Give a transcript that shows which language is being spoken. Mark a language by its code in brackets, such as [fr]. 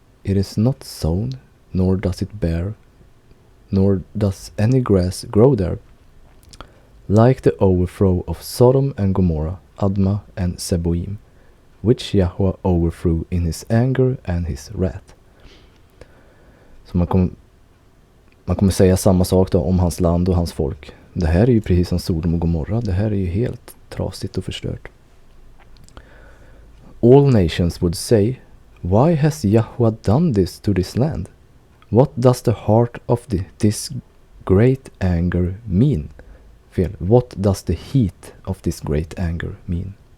[en] It is not sown, nor does it bear, nor does any grass grow there. Like the overthrow of Sodom and Gomorrah, Admah and Seboim, which Yahweh overthrew in his anger and his wrath. [sv] Så man kommer säga samma sak då om hans land och hans folk. Det här är ju precis som Sodom och Gomorra. Det här är ju helt trasigt och förstört. [en] All nations would say, why has Yahweh done this to this land? What does the heart of this great anger mean? What does the heat of this great anger mean?